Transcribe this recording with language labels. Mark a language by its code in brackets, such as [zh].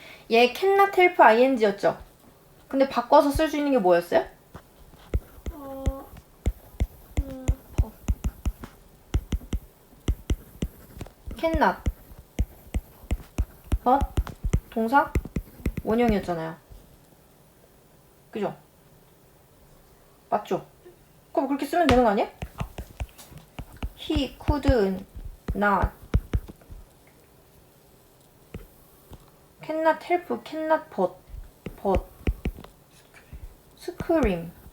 [ko] 얘 [en] cannot help ing [ko] 였죠? 근데 바꿔서 쓸 수 있는 게 뭐였어요? [en] cannot but [ko] 동사 원형이었잖아요. 그죠? 맞죠? 그럼 그렇게 쓰면 되는 거 아니야? [en] He could not cannot help cannot but scream